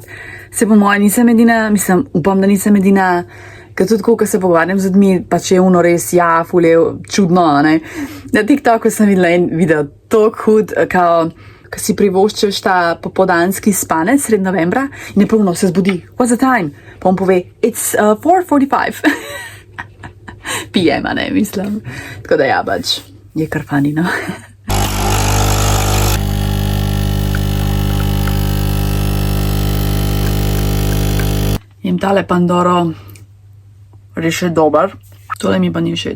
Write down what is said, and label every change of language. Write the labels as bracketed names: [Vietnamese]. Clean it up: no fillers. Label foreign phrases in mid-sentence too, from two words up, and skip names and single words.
[Slovenian] Se po moje nisem edina, mislim, upam, da nisem edina, ker tudi ko se pogovarjam z ljudmi, pač je ono res, ja, ful je čudno, ne. Na TikToku sem videla en video, tok hud, kao, ko si privoščeš ta popoldanski spanec sred novembra in je pravno se zbudi, [English] what's the time? [Slovenian] Pa on pove, [English] it's 4:45. [Slovenian] PM, ne, mislim. Tako da ja, pač, je kar funny, no. In tale Pandoro res še dober, tole mi pa ni všeč.